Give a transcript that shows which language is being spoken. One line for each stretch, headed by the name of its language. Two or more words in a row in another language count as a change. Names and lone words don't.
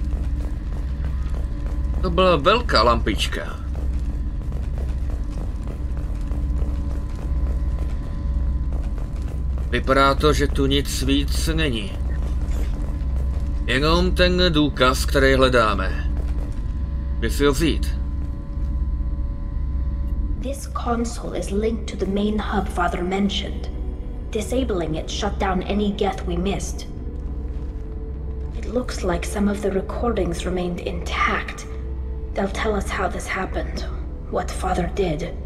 Czech: To byla velká lampička. Vypadá to, že tu nic víc není. Jenom ten důkaz, který hledáme. Kdy si ho vzít?
English: This console is linked to the main hub Father mentioned. Disabling it shut down any geth we missed. It looks like some of the recordings remained intact. They'll tell us how this happened, what Father did.